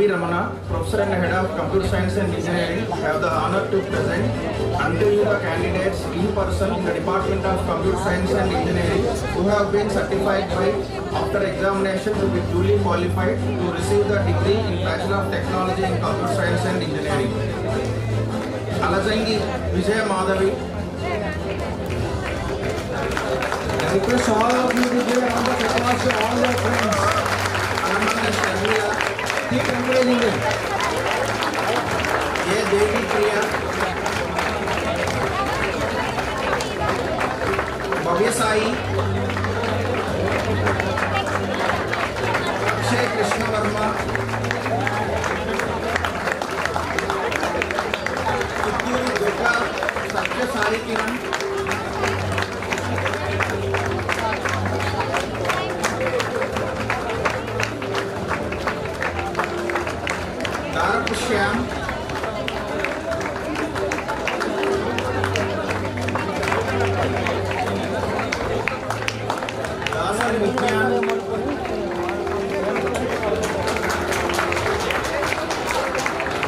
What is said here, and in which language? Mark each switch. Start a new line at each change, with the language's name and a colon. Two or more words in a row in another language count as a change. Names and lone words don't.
English: Ramana, Professor and Head of Computer Science and Engineering, have the honor to present unto you the candidates in person in the Department of Computer Science and Engineering who have been certified by after examination to be duly qualified to receive the degree in Bachelor of Technology in Computer Science and Engineering. Alazangi Vijay Madhavi, request all of you to give a round of applause to all their friends. Keep encouraging them. Ye Devi Priya, Bhavya Sai, Akshay Krishna Verma, Chitturi Durga, Satya Sai Kiran, Darapu Shyam, Dasar Vigyan, D.